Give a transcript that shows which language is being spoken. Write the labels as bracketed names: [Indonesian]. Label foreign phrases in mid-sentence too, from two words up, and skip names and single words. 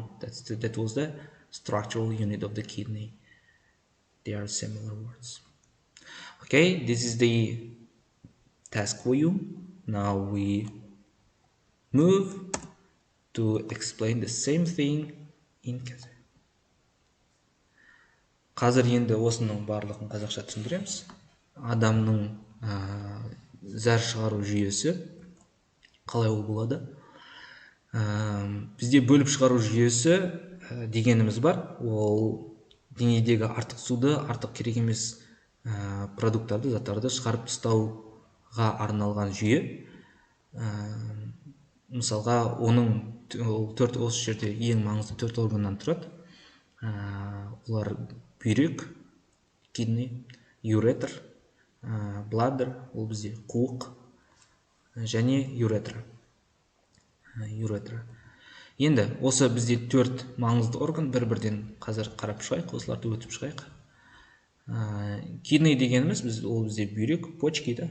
[English] That was the structural unit of the kidney. They are similar words. Okay, this is the task for you. Now we move to explain the same thing in Kazakh. [Kazakh] Қазір енді осының барлығын қазақша түсіндіреміз. Адамның зәр шығару жүйесі қалай ол болады? Бізде бөліп шығару жүйесі дегеніміз бар. Ол денедегі артық суды, артық керек емес продукттарды, заттарды шығарып тастауға арналған жүйе. Мысалға, оның осы жерде ең маңызды 4 органнан тұрады. Олар бүйрек, [English] kidney, ureter, bladder, [Kazakh] ол бізде қуық, және ureter. Енді осы бізде 4 маңызды орган, бір-бірден қазір қарап шығайық, осыларды өтіп шығайық. Kidney дегеніміз, ол бізде бүйрек, почки да.